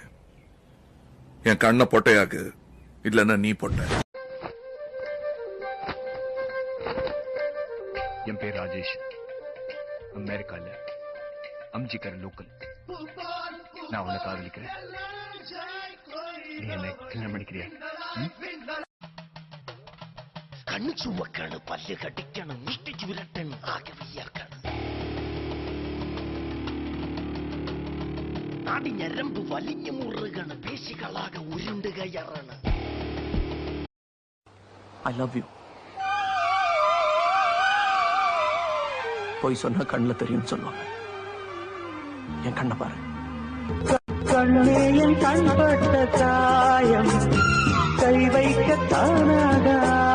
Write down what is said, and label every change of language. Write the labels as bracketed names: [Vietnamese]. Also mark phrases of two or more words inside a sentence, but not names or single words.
[Tamil] என் கண்ணை பொட்டையாக்கு, இல்லன்னா நீ பொட்டை. என் பேர் ராஜேஷ். அமெரிக்கால அம்ஜிக்கர் லோக்கல். நான் உன்னை காதலிக்கிறேன். நீ என்னை கல்யாணம் பண்ணிக்கிறியா? [Malayalam] കണ്ണു ചുവക്കാണ്, പല്ല് കടിക്കണം, മുഷ്ടിച്ചു വിരട്ടണം, ആകെ വയ്യാക്കാണ്. നാടി ഞരമ്പ് വലിഞ്ഞു മുറുകണ്, പേശികളാകെ ഉരുണ്ട് കയറാണ്. [English] I love you. [Tamil] போய் சொன்னா கண்ணுல தெரியும் சொல்லுவாங்க. என் கண்ணை பாரு. கண்ணே என் கண்பட்ட காயம் கை வைக்க தானாக